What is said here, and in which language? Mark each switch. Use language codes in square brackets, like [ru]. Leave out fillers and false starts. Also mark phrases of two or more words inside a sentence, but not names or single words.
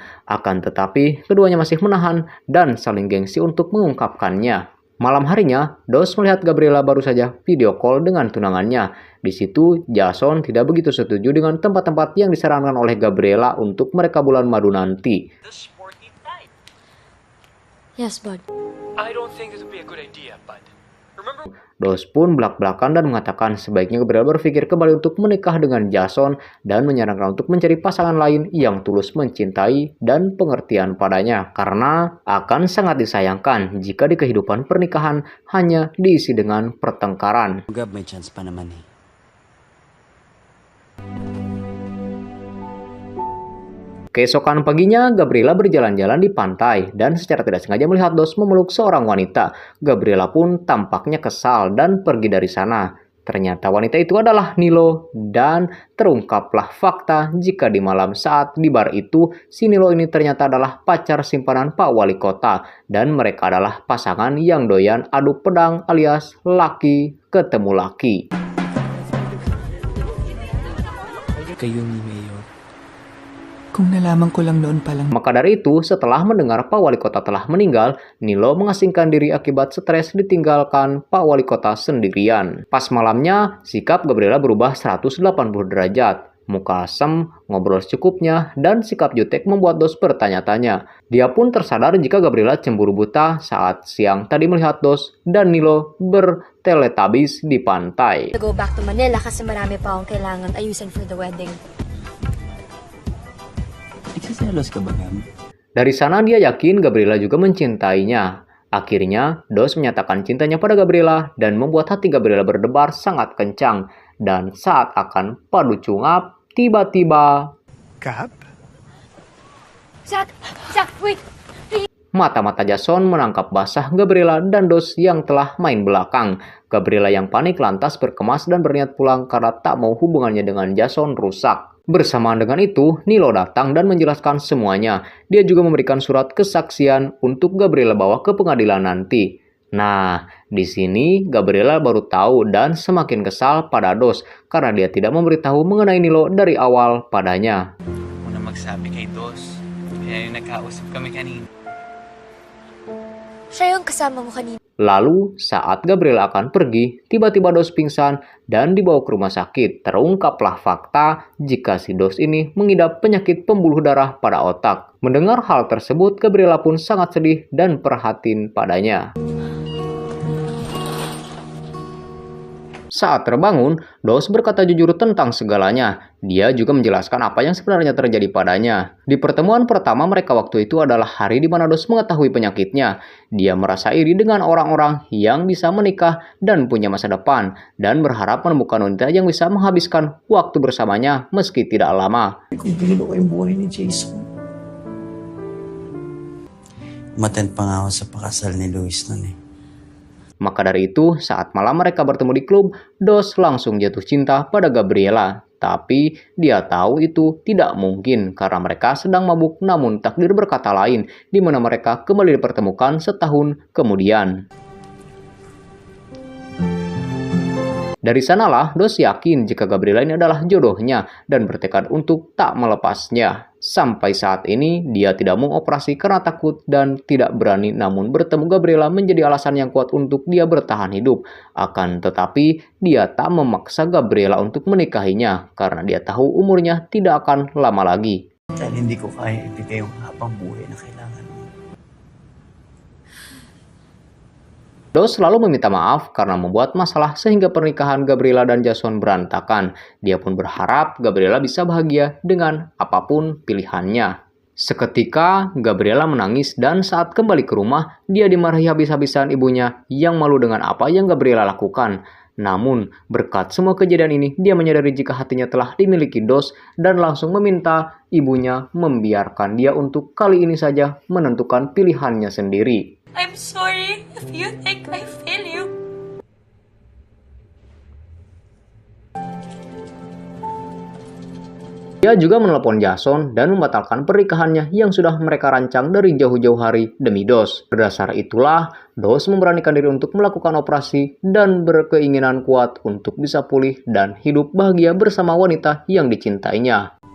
[id] Akan tetapi, keduanya masih menahan dan saling gengsi untuk mengungkapkannya. Malam harinya, Dos melihat Gabriela baru saja [en] video call [id] dengan tunangannya. Di situ, Jason tidak begitu setuju dengan tempat-tempat yang disarankan oleh Gabriela untuk mereka bulan madu nanti. [en] Yes, bud. I don't think this would be a good idea, bud. Remember? [id] Dos pun belak-belakan dan mengatakan sebaiknya Gabriela berpikir kembali untuk menikah dengan Jason dan menyarankan untuk mencari pasangan lain yang tulus mencintai dan pengertian padanya. Karena akan sangat disayangkan jika di kehidupan pernikahan hanya diisi dengan pertengkaran. [tl] Gab, may chance pa naman eh. [id] Keesokan paginya, Gabriela berjalan-jalan di pantai dan secara tidak sengaja melihat Dos memeluk seorang wanita. Gabriela pun tampaknya kesal dan pergi dari sana. Ternyata wanita itu adalah Nilo dan terungkaplah fakta jika di malam saat di bar itu, si Nilo ini ternyata adalah pacar simpanan Pak Wali Kota dan mereka adalah pasangan yang doyan adu pedang alias laki ketemu laki. [tl] Kayo ni Mayor. Kung nalaman ko lang noon pa lang. [id] Maka dari itu, setelah mendengar Pak Wali Kota telah meninggal, Nilo mengasingkan diri akibat stres ditinggalkan Pak Wali Kota sendirian. Pas malamnya, sikap Gabriela berubah 180 derajat. Muka asem, ngobrol secukupnya, dan sikap jutek membuat Dos bertanya-tanya. Dia pun tersadar jika Gabriela cemburu buta saat siang tadi melihat Dos dan Nilo berteletabis di pantai. [en] To go back to Manila [tl] kasi marami pa akong kailangan ayusin [en] for the wedding. [tl] Nagsiselos ka ba, Gab? [id] Dari sana dia yakin Gabriela juga mencintainya. Akhirnya, Dos menyatakan cintanya pada Gabriela dan membuat hati Gabriela berdebar sangat kencang. Dan saat akan padu cungap, tiba-tiba [en] Gab? Zach, wait! [id] mata-mata Jason menangkap basah Gabriela dan Dos yang telah main belakang. Gabriela yang panik lantas berkemas dan berniat pulang karena tak mau hubungannya dengan Jason rusak. Bersamaan dengan itu, Nilo datang dan menjelaskan semuanya. Dia juga memberikan surat kesaksian untuk Gabriela bawa ke pengadilan nanti. Nah, di sini Gabriela baru tahu dan semakin kesal pada Dos karena dia tidak memberitahu mengenai Nilo dari awal padanya. [tl] Muna magsabi kay Dos. Kaya yung nagkausap kami kanina. Siya yung kasama mo kanina. [id] Lalu, saat Gabriela akan pergi, tiba-tiba Dos pingsan dan dibawa ke rumah sakit. Terungkaplah fakta jika si Dos ini mengidap penyakit pembuluh darah pada otak. Mendengar hal tersebut, Gabriela pun sangat sedih dan prihatin padanya. Saat terbangun, Dos berkata jujur tentang segalanya. Dia juga menjelaskan apa yang sebenarnya terjadi padanya. Di pertemuan pertama mereka waktu itu adalah hari di mana Dos mengetahui penyakitnya. Dia merasa iri dengan orang-orang yang bisa menikah dan punya masa depan, dan berharap menemukan wanita yang bisa menghabiskan waktu bersamanya meski tidak lama. [tl] Kung pinuno ko yung buhay ni Jason. Umattend pa nga ako sa pakasal ni Luis nun eh. [id] Maka dari itu, saat malam mereka bertemu di klub, Dos langsung jatuh cinta pada Gabriela. Tapi dia tahu itu tidak mungkin karena mereka sedang mabuk, namun takdir berkata lain, di mana mereka kembali dipertemukan setahun kemudian. Dari sanalah Dos yakin jika Gabriela ini adalah jodohnya dan bertekad untuk tak melepasnya. Sampai saat ini dia tidak mau operasi karena takut dan tidak berani, namun bertemu Gabriela menjadi alasan yang kuat untuk dia bertahan hidup. Akan tetapi dia tak memaksa Gabriela untuk menikahinya karena dia tahu umurnya tidak akan lama lagi. [tl] Dahil hindi ko kaya ibigay yung habang buhay na kailangan mo. [id] Dos selalu meminta maaf karena membuat masalah sehingga pernikahan Gabriela dan Jason berantakan. Dia pun berharap Gabriela bisa bahagia dengan apapun pilihannya. Seketika, Gabriela menangis dan saat kembali ke rumah, dia dimarahi habis-habisan ibunya yang malu dengan apa yang Gabriela lakukan. Namun, berkat semua kejadian ini, dia menyadari jika hatinya telah dimiliki Dos dan langsung meminta ibunya membiarkan dia untuk kali ini saja menentukan pilihannya sendiri. [en] I'm sorry if you think I fail you. [id] Dia Dia juga menelepon Jason dan membatalkan pernikahannya yang sudah mereka rancang dari jauh-jauh hari demi Dos. Berdasar itulah, Dos memberanikan diri untuk melakukan operasi dan berkeinginan kuat untuk bisa pulih dan hidup bahagia bersama wanita yang dicintainya.